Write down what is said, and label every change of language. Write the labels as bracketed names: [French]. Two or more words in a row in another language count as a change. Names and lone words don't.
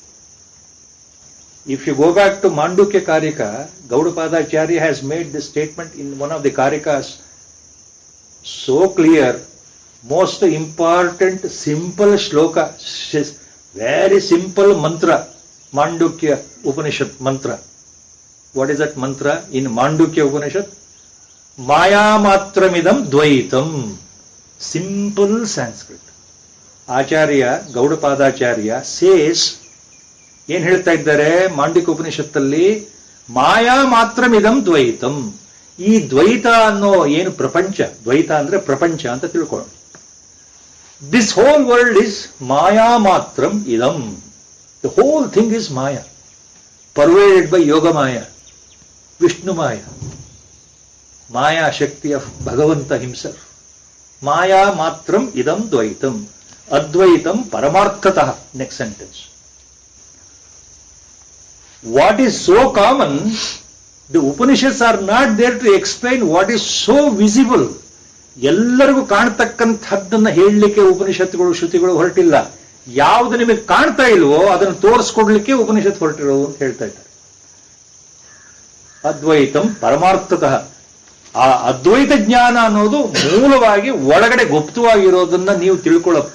[English] If you go back to Mandukya Karika, Gaudapadacharya has made this statement in one of the Karikas, so clear, most important, simple shloka, very simple mantra, Mandukya Upanishad mantra. What is that mantra in Mandukya Upanishad? [Sanskrit] माया मात्रमिदं द्वैतम्. [English] Simple Sanskrit. Acharya, Gaudapadacharya says, [Kannada] ಏನ್ ಹೇಳ್ತಾ ಇದ್ದಾರೆ ಮಾಂಡಿಕ್ಯ ಉಪನಿಷತ್ತಲ್ಲಿ? [Sanskrit] ಮಾಯಾ ಮಾತ್ರಮಿದಂ ದ್ವೈತಂ. [Kannada] ಈ ದ್ವೈತ ಅನ್ನೋ ಏನು ಪ್ರಪಂಚ, ದ್ವೈತ ಅಂದ್ರೆ ಪ್ರಪಂಚ ಅಂತ ತಿಳ್ಕೊಳ್ಳೋಣ. [English] this whole world is [Sanskrit] ಮಾಯಾ ಮಾತ್ರಂ ಇದಂ. [English] the whole thing is maya, pervaded by [Sanskrit] ಯೋಗ ಮಾಯಾ, ವಿಷ್ಣು ಮಾಯಾ, ಮಾಯಾ ಶಕ್ತಿ [English] of Bhagavanta himself. [Sanskrit] ಮಾಯಾ ಮಾತ್ರಂ ಇದಂ ದ್ವೈತಂ, ಅದ್ವೈತಂ ಪರಮಾರ್ಥತಃ. [English] next sentence. What is so common, the Upanishads are not there to explain what is so visible. [Kannada] ಎಲ್ಲರಿಗೂ ಕಾಣ್ತಕ್ಕಂಥದ್ದನ್ನ ಹೇಳಲಿಕ್ಕೆ ಉಪನಿಷತ್ತುಗಳು ಶ್ರುತಿಗಳು ಹೊರಟಿಲ್ಲ. ಯಾವುದು ನಿಮಗೆ ಕಾಣ್ತಾ ಇಲ್ವೋ ಅದನ್ನು ತೋರಿಸ್ಕೊಡ್ಲಿಕ್ಕೆ ಉಪನಿಷತ್ ಹೊರಟಿರೋದು ಅಂತ ಹೇಳ್ತಾ ಇದ್ದಾರೆ. [Sanskrit] ಅದ್ವೈತಂ ಪರಮಾರ್ಥತಃ. [Kannada] ಆ ಅದ್ವೈತ ಜ್ಞಾನ ಅನ್ನೋದು ಮೂಲವಾಗಿ ಒಳಗಡೆ ಗುಪ್ತವಾಗಿರೋದನ್ನ ನೀವು ತಿಳ್ಕೊಳ್ಳಪ್ಪ.